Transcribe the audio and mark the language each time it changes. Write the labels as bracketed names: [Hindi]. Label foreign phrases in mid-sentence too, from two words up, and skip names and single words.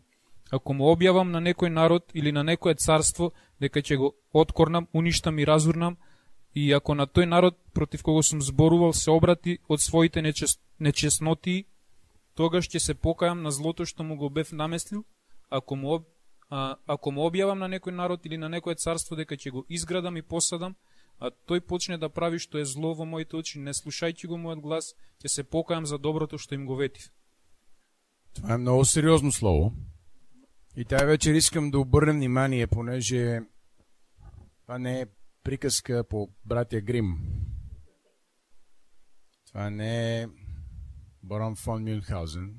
[Macedonian] Ако му објавам на некој народ или на некое царство дека ќе го откорнам, уништам и разурнам, и ако на тој народ против кого сум зборувал се обрати од своите нечестноти, тогаш ќе се покајам на злото што му го бев наместил. Ако му објавам на некој народ или на некое царство дека ќе го изградам и посадам, а тој почне да прави што е зло во моите очи, не слушајќи го мојот глас, ќе се покајам за доброто што им го ветив. [Bulgarian] Това е много сериозно слово. И тая вечер искам да обърнем внимание, понеже това не е приказка по братя Грим. Това не е Барон фон Мюнхаузен.